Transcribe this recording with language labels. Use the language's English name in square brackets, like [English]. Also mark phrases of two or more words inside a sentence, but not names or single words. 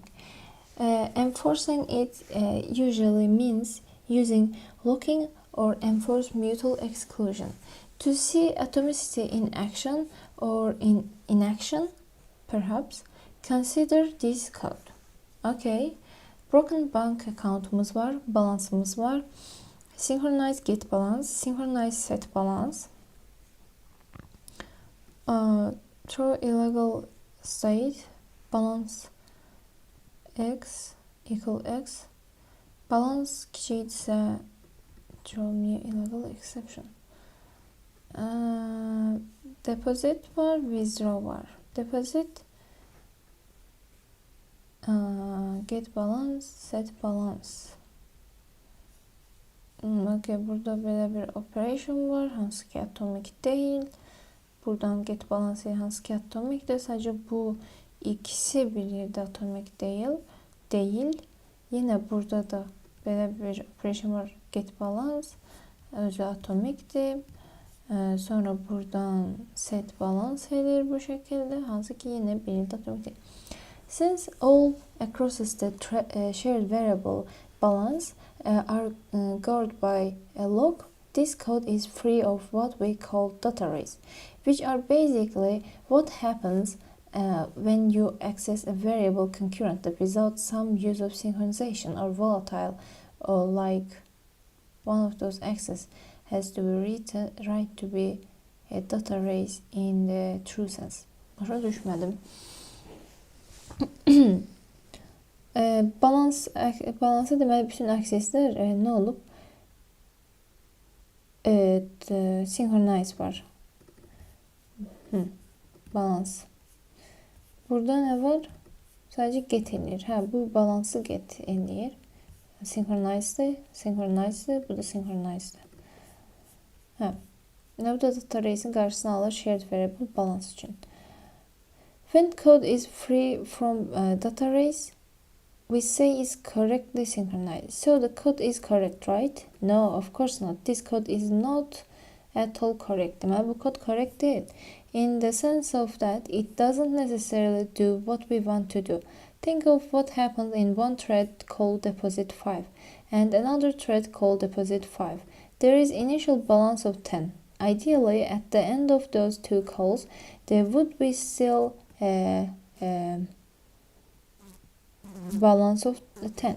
[English] Enforcing it usually means using locking or enforce mutual exclusion. To see atomicity in action or in inaction, perhaps, consider this code. [Azerbaijani] Okay, [English] broken bank account'umuz [Azerbaijani] var, balansımız var. [English] Synchronize get balance, synchronize set balance. Throw illegal state, balance x equal x. [Azerbaijani] Balance kiçikdirsə [English] throw new illegal exception. [Azerbaijani] Deposit var, withdraw var. [English] Deposit get balance, set balance. [Azerbaijani] Okay, burada belə bir operation var, hansı ki atomik deyil. Buradan get balance hansı ki atomikdir. Sadəcə bu ikisi bir yerdə atomik deyil. Yine burada da belə bir operation var. [English] Get balance. [Azerbaijani] Özü atomikdir. Sonra buradan [English] set balans [Azerbaijani] edir bu şəkildə. Hansı ki, yenə birinci atomikdir. [English] Since all across the shared variable balance are guarded by a lock, this code is free of what we call data arrays, which are basically what happens when you access a variable concurrently without some use of synchronization or volatile, or like one of those access has to be written right to be a data arrays in the true sense. [Azerbaijani] Başa düşmədim. Balansa deməli bütün akseslər nə olub? Evet, synchronize var. Balans. Burada nə var? Sadəcə get eləyir. Bu balansı get eləyir. Synchronize'dir, bu da synchronize'dir. Bu da [English] data arrays'in [Azerbaijani] qarşısını alır [English] shared variable balans [Azerbaijani] üçün. [English] When code is free from data arrays, we say is correctly synchronized. So the code is correct, right? No, of course not. This code is not at all correct. [Azerbaijani] Deməli, bu kod correct değil. [English] In the sense of that, it doesn't necessarily do what we want to do. Think of what happened in one thread called deposit 5 and another thread called deposit 5. There is initial balance of 10. Ideally, at the end of those two calls, there would be still balance of 10.